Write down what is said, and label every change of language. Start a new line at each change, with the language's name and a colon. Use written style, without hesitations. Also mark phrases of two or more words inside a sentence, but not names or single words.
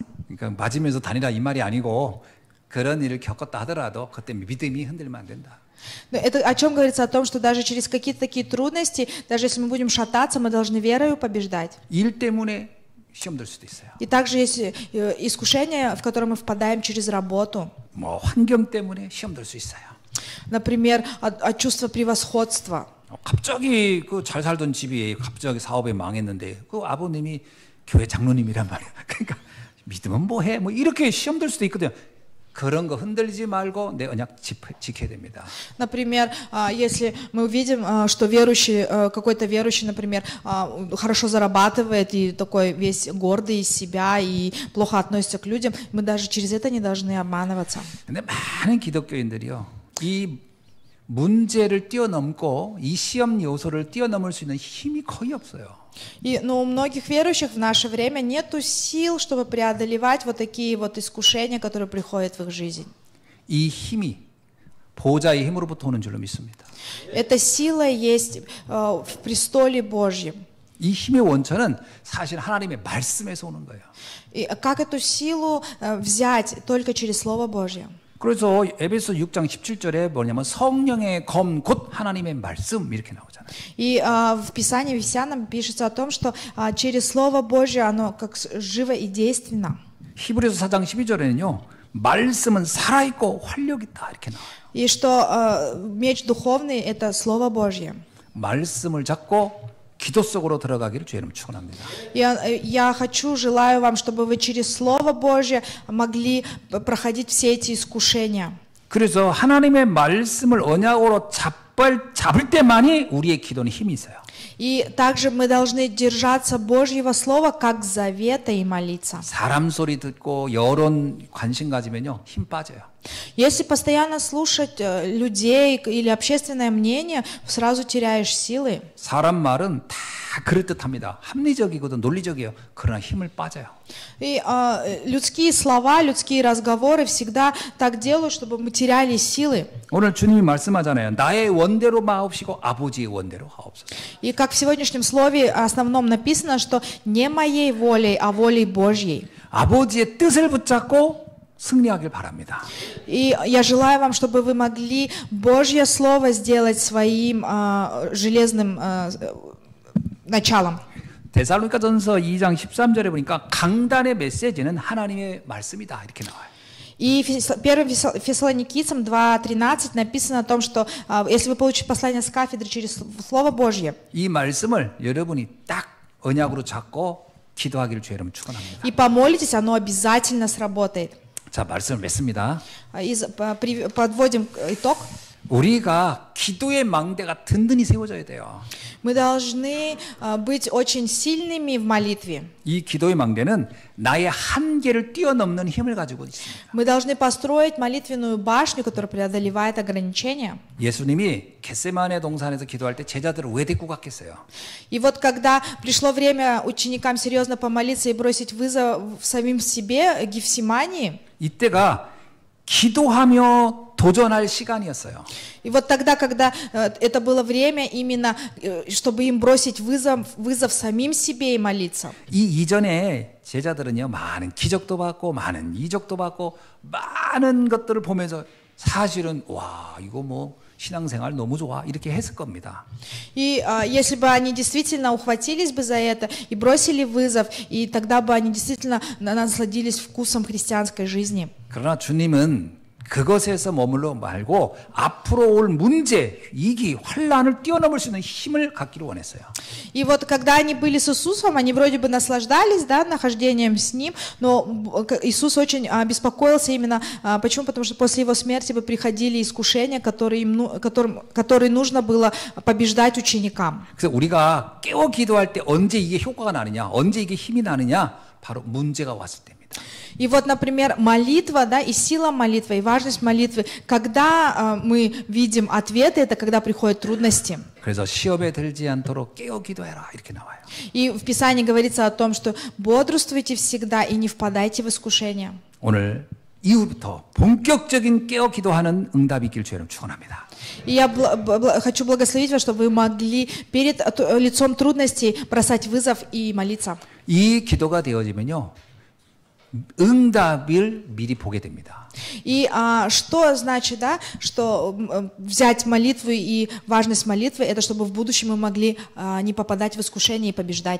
Korean: 그러니까 맞으면서 다니라 이 말이 아니고 그런 일을 겪었다 하더라도 그때 믿음이 흔들리면 안 된다.
Russian: Это о чем говорится? О том, что даже через какие-то такие трудности, даже если мы будем шататься, мы должны верою побеждать.
Korean: 일 때문에 시험 들 수도 있어요.
Russian: И также есть искушение, в которое мы впадаем через работу.
Korean: 뭐 환경 때문에 시험 들 수 있어요.
Russian: Например, от чувства превосходства.
Korean: 갑자기 그 잘 살던 집이 갑자기 사업에 망했는데 그 아버님이 교회 장로님이란 말이야. 그러니까 믿으면 뭐해? 뭐 이렇게 시험 들 수도 있거든요. 그런 거 흔들리지 말고 내 언약 지켜야 됩니다.
Russian: Например, если мы увидим, что верующий, какой-то верующий, например, хорошо зарабатывает и такой весь гордый из себя и плохо относится к людям, мы даже через это не должны обманываться.
Korean: 근데 많은 기독교인들이요, 이 문제를 뛰어넘고 이 시험 요소를 뛰어넘을 수 있는 힘이 거의 없어요.
Russian: Но у многих верующих в наше время нету сил, чтобы преодолевать вот такие вот искушения, которые приходят в их жизнь.
Korean: 이 힘이 보좌의 힘으로부터 오는 줄로 믿습니다.
Russian: Эта сила есть в престоле Божьем.
Korean: 이 힘의 원천은 사실 하나님의 말씀에서 오는 거예요.
Russian: И как эту силу взять? Только через Слово Божье.
Korean: 그래서 에베소 6장 17절에 뭐냐면 성령의 검 곧 하나님의 말씀 이렇게 나오잖아요.
Russian: И в Писании, в Ефесянам пишется о том, что через Слово Божье оно как живо и действенно.
Korean: 히브리서 4장 12절에는요. 말씀은 살아있고 활력 있다 이렇게 나와요.
Russian: И что меч духовный это Слово Божье.
Korean: 말씀을 잡고 기도 속으로 들어가기를 주의 이름으로 축원합니다.
Russian: Я хочу, желаю вам, чтобы вы через Слово Божье могли проходить все эти искушения.
Korean: 그래서 하나님의 말씀을 언약으로 잡을 때만이 우리의 기도는 힘이 있어요.
Russian: И также мы должны держаться Божьего Слова как завета и молиться.
Korean: 사람 소리 듣고 여론 관심 가지면요 힘 빠져요.
Russian: Если постоянно слушать людей или общественное мнение, сразу теряешь силы.
Korean: 사람 말은 다 그럴듯합니다. 합리적이거든 논리적이에요. 그러나 힘을 빠져요.
Russian: И людские слова, людские разговоры всегда так делают, чтобы мы теряли силы.
Korean: 오늘 주님이 말씀하잖아요. 나의 원대로 마옵시고 아버지의 원대로 하옵소서.
Russian: И как в сегодняшнем слове основном написано, что не моей волей, а волей Божьей.
Korean: 아버지의 뜻을 붙잡고 승리하길 바랍니다.
Russian: И я желаю вам, чтобы вы могли Божье Слово сделать своим железным началом.
Korean: 데살로니가전서 2장 13절에 보니까 강단의 메시지는 하나님의 말씀이다 이렇게 나와요.
Russian: И 1 Фессалоникийцам 2:13 написано о том, что если вы получите послание с кафедры через Слово Божье,
Korean: 이 말씀을 여러분이 딱 언약으로 잡고 기도하기를 주의 이름으로 축원합니다.
Russian: и помолитесь, оно обязательно сработает.
Korean: 자, 말씀을 맺습니다.
Russian: Подводим итог.
Korean: 우리가 기도의 망대가 든든히 세워져야 돼요.
Russian: Мы должны быть очень сильными в молитве.
Korean: 이 기도의 망대는 나의 한계를 뛰어넘는 힘을 가지고 있습니다.
Russian: Мы должны построить молитвенную башню, которая преодолевает ограничения.
Korean: 예수님이 겟세마네 동산에서 기도할 때 제자들을 왜 데리고 갔겠어요?
Russian: И вот когда пришло время ученикам серьезно помолиться и бросить вызов самим себе, Гефсимании,
Korean: 이때가 기도하며 도전할 시간이었어요.
Russian: И вот тогда, когда это было время именно, чтобы им бросить вызов самим себе и молиться.
Korean: 이 이전에 제자들은요, 많은 기적도 받고, 많은 이적도 받고, 많은 것들을 보면서 사실은 와, 이거 뭐 신앙생활 너무 좋아 이렇게 했을 겁니다.
Russian: И если бы они действительно ухватились бы за это и бросили вызов, и тогда бы они действительно насладились вкусом христианской жизни.
Korean: 그러나 주님은 그것에서 머물러 말고 앞으로 올 문제, 위기, 환난을 뛰어넘을 수 있는 힘을 갖기를 원했어요.
Russian: И вот когда они были с Иисусом, они вроде бы наслаждались, да, нахождением с Ним, но Иисус очень беспокоился именно, почему? Потому что после Его смерти бы приходили искушения, которые нужно было побеждать ученикам.
Korean: 그래서 우리가 깨어 기도할 때 언제 이게 효과가 나느냐, 언제 이게 힘이 나느냐, 바로 문제가 왔을 때입니다.
Russian: И вот, например, молитва, да, и сила молитвы, и важность молитвы, когда мы видим ответы, это когда приходят трудности.
Korean: 그래서 시험에 들지 않도록 깨어 기도해라 이렇게 나와요.
Russian: И в Писании говорится о том, что бодрствуйте всегда и не впадайте в искушение.
Korean: 오늘 이후부터 본격적인 깨어 기도하는 응답이 있길 주님 축원합니다.
Russian: И я хочу благословить вас, чтобы вы могли перед лицом трудностей бросать вызов и молиться.
Korean: 이 기도가 되어지면요. 응답을 미리 보게 됩니다.
Russian: И что значит, да, что взять молитву и важность молитвы, это чтобы в будущем мы могли не попадать в искушение и побеждать.